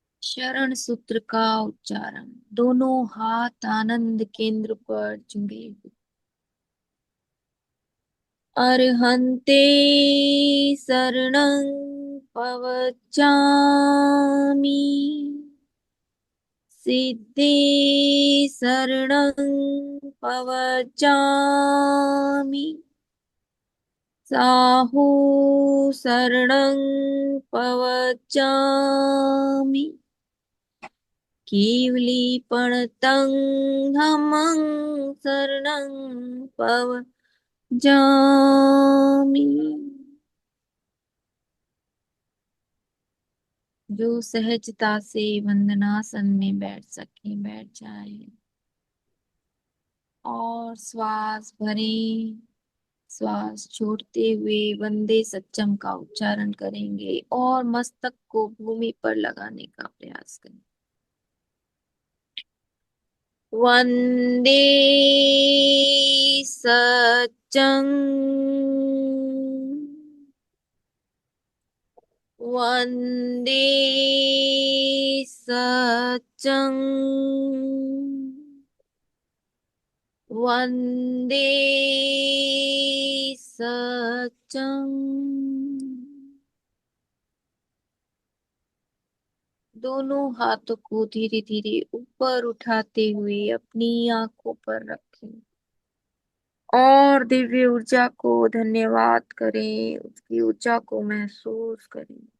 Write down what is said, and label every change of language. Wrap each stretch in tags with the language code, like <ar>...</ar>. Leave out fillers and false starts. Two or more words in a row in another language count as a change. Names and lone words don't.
<hi>शरण सूत्र का उच्चारण। दोनों हाथ आनंद केंद्र पर जुड़े हुए।</hi> <pra>अर्हन्ते शरणं पवचामि। सिद्धे शरणं पवचामि। साहु शरणं पवचामि। केवलीपणतं धम्मं शरणं पवचामि।</pra> <hi>जो सहजता से वंदनासन में बैठ सके बैठ जाए और श्वास भरें। श्वास छोड़ते हुए</hi> <pra>वंदे सच्चम</pra> <hi>का उच्चारण करेंगे और मस्तक को भूमि पर लगाने का प्रयास करें।</hi> <pra>वंदे सच्चम। वंदे सच्चम। वंदे सच्चम।</pra> <hi>दोनों हाथों को धीरे धीरे ऊपर उठाते हुए अपनी आंखों पर रखें और दिव्य ऊर्जा को धन्यवाद करें, उसकी ऊर्जा को महसूस करें।</hi>